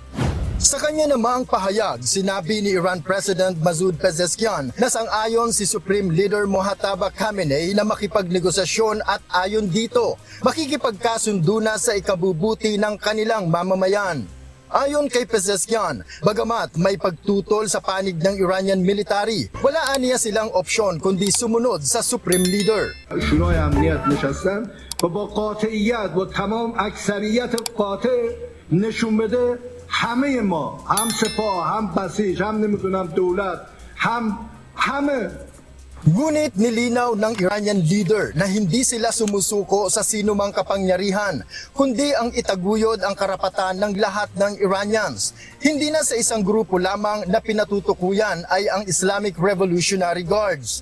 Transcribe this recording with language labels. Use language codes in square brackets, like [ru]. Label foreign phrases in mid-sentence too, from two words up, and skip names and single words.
[tl] Sa kanya namang pahayag, sinabi ni Iran President Masoud Pezeshkian na sang-ayon si [en] Supreme Leader [tl] Mojtaba Khamenei na makipagnegosasyon at ayon dito, makikipagkasundo na sa ikabubuti ng kanilang mamamayan. Ayon kay Pezeshkian, bagamat may pagtutol sa panig ng [en] Iranian military, [tl] wala aniya silang opsyon kundi sumunod sa [en] Supreme Leader. [fa] و با قاطعیت و تمام اکثریت قاطع نشون بده همه ما هم سپاه هم بسیج هم نمیدونم دولت همه. [tl] Ngunit nilinaw ng [en] Iranian leader [tl] na hindi sila sumusuko sa sinumang kapangyarihan, kundi ang itaguyod ang karapatan ng lahat ng Iranians. Hindi na sa isang grupo lamang na pinatutukuyan ay ang Islamic Revolutionary Guards.